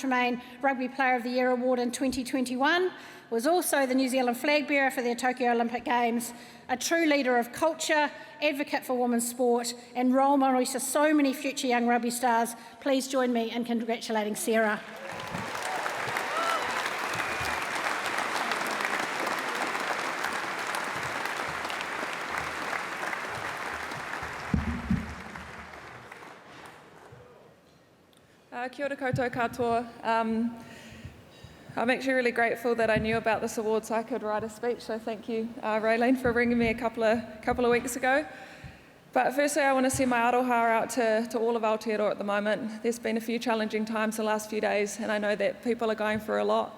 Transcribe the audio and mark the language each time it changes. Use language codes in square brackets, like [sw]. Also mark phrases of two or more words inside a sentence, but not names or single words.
[en] Tremaine Rugby Player of the Year award in 2021, was also the New Zealand flag bearer for the Tokyo Olympic Games, a true leader of culture, advocate for women's sport and role model to so many future young rugby stars. Please join me in congratulating Sarah. [mi] Kia ora koutou katoa. [en] I'm actually really grateful that I knew about this award so I could write a speech, so thank you, Raylene, for ringing me a couple of weeks ago. But firstly, I want to send my aroha out to all of Aotearoa at the moment. There's been a few challenging times the last few days, and I know that people are going through a lot.